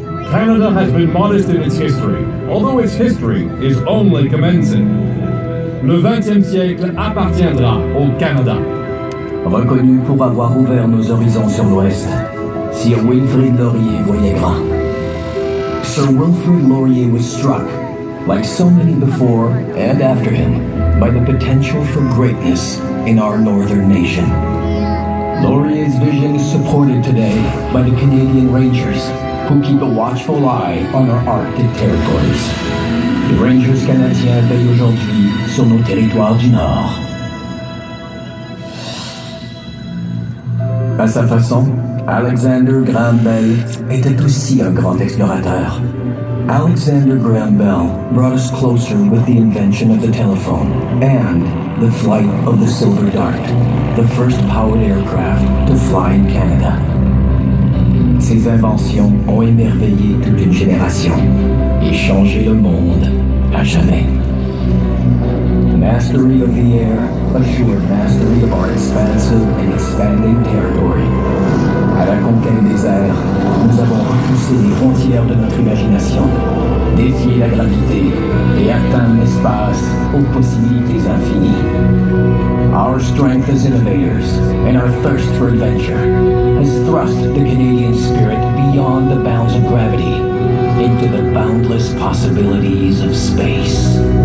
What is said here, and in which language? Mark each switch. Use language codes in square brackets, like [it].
[en] Canada has been modest in its history, although its history is only commencing. [fr] Le 20e siècle appartiendra au Canada. Reconnu pour avoir ouvert nos horizons sur l'Ouest, Sir Wilfrid Laurier voyait grand. [en] Sir Wilfrid Laurier was struck, like so many before and after him, by the potential for greatness in our northern nation. Laurier's vision is supported today by the Canadian Rangers, who keep a watchful eye on our Arctic territories. [fr] Les Rangers canadiens veillent aujourd'hui sur nos territoires du Nord. À sa façon, Alexander Graham Bell était aussi un grand explorateur. [en] Alexander Graham Bell brought us closer with the invention of the telephone and the flight of the Silver Dart, the first powered aircraft to fly in Canada. [fr] Ces inventions ont émerveillé toute une génération et changé le monde à jamais. [en] Mastery of the air assured mastery of our expansive and expanding territory. [fr] À la conquête des airs, nous avons repoussé les frontières de notre imagination, défié la gravité et atteint l'espace aux possibilités infinies. [en] Our strength as innovators and our thirst for adventure has thrust the Canadian spirit beyond the bounds of gravity into the boundless possibilities of space.